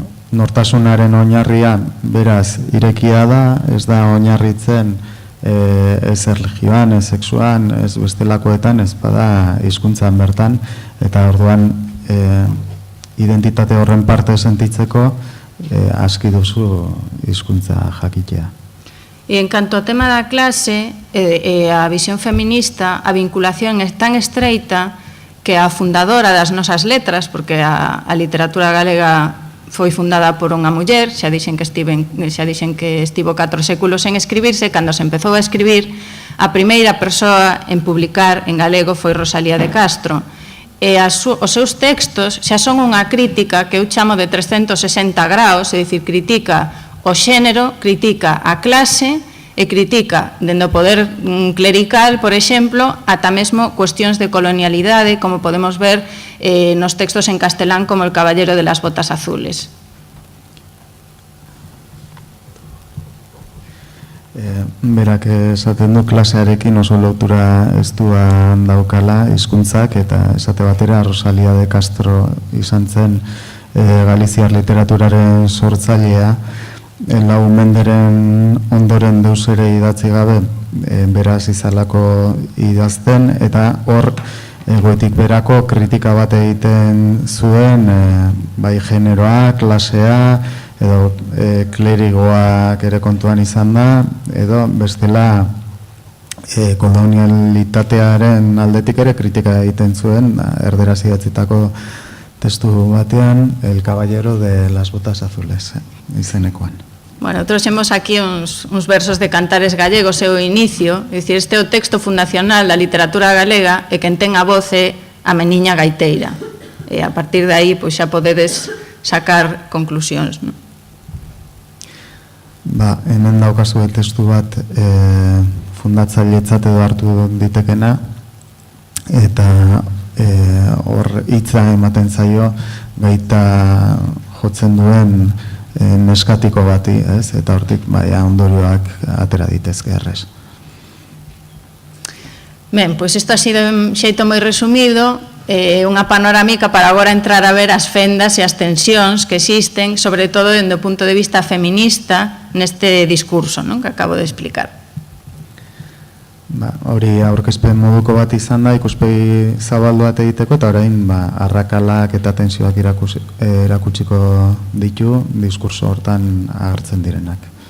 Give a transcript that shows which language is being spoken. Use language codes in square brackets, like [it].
[eu] Nortasunaren oinarria, beraz, irekia da, ez da oinarritzen ez erlijioan, ez sexuan, ez bestelakoetan, ez bada hizkuntzan bertan, eta orduan identitate horren parte sentitzeko aski duzu hizkuntza jakitea. [gl] E en canto ao tema da clase e a visión feminista, a vinculación é tan estreita que a fundadora das nosas letras, porque a literatura galega foi fundada por unha muller, xa dixen que estivo 4 séculos en escribirse, cando se empezou a escribir, a primeira persoa en publicar en galego foi Rosalía de Castro. E os seus textos xa son unha crítica que eu chamo de 360 graus, é dicir, critica o xénero, critica a clase e critica, dende o poder clerical, por exemplo, ata mesmo cuestións de colonialidade, como podemos ver nos textos en castelán como El caballero de las botas azules. [eu] Berak esaten du klasearekin oso lotura estuan daukala hizkuntzak, eta esate batera Rosalía de Castro izan zen galiziar literaturaren sortzailea, lau menderen ondoren deus ere idatzi gabe beraz izalako idazten, eta hor goitik berako kritika bat egiten zuen bai generoa, klasea edo klerigoak ere kontuan izan da, edo bestela kolonialitatearen aldetik ere kritika egiten zuen, erderaz idatzitako testu batean, El caballero de las botas azules izenekoan. [gl] Bueno, trouxemos aquí uns versos de Cantares Gallegos e o inicio, é dicir, este é o texto fundacional da literatura galega e quen ten a voz é a meniña gaiteira. E a partir de aí, pois xa podedes sacar conclusións, non? [eu] Hemen daukazu testu bat fundatzailetzat edo hartu ditekena, eta hor hitza ematen zaio gaita jotzen duen neskatiko bati, eta hortik ondorioak atera ditezke errez. [gl] Ben, pois isto ha sido un xeito moi resumido, unha panorámica para agora entrar a ver as fendas e as tensións que existen, sobre todo dende o punto de vista feminista, neste discurso que acabo de explicar. [eu] Hori aurkezpen moduko bat izan da, ikuspegi zabaldu bat egiteko, eta orain arrakalak eta tensioak erakutsiko ditu diskurso hortan agertzen direnak.